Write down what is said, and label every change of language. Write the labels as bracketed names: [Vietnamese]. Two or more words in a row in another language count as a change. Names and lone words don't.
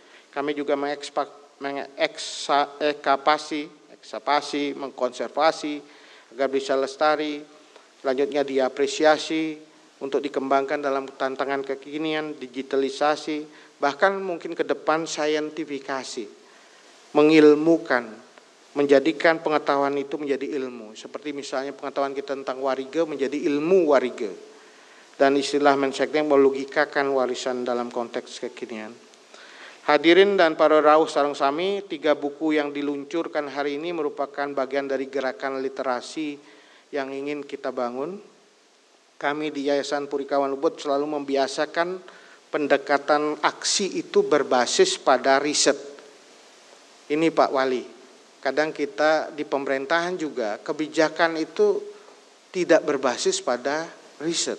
[Indonesian] Kami juga mengkonservasi agar bisa lestari, selanjutnya diapresiasi untuk dikembangkan dalam tantangan kekinian, digitalisasi, bahkan mungkin ke depan saintifikasi. Mengilmukan, menjadikan pengetahuan itu menjadi ilmu. Seperti misalnya pengetahuan kita tentang wariga menjadi ilmu wariga. Dan istilah Menseknek melogikakan warisan dalam konteks kekinian. Hadirin dan para [Balinese] rawuh sareng sami, [Indonesian] 3 buku yang diluncurkan hari ini merupakan bagian dari gerakan literasi yang ingin kita bangun. Kami di Yayasan Purikawan Ubud selalu membiasakan pendekatan aksi itu berbasis pada riset. Ini Pak Wali, kadang kita di pemerintahan juga kebijakan itu tidak berbasis pada riset.